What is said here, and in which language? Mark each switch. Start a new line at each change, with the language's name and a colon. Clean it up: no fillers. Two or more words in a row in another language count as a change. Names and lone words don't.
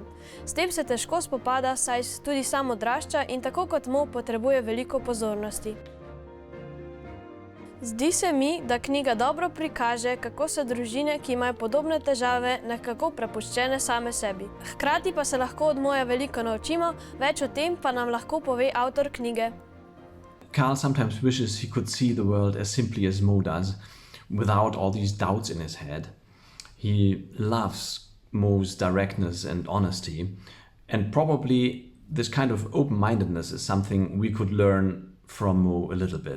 Slovenian: S tem se težko spopada, saj tudi sam odrašča in tako kot Mo potrebuje veliko pozornosti. Zdi se mi, da knjiga dobro prikaže, kako so družine, ki imajo podobne težave, nekako prepuščene same sebi. Hkrati pa se lahko od Moja veliko naučimo, več o tem pa nam lahko pove avtor knjige.
English: Karl sometimes wishes he could see the world as simply as Mo does, without all these doubts in his head. He loves Mo's directness and honesty, and probably this kind of open-mindedness is something we could learn from Mo a little bit.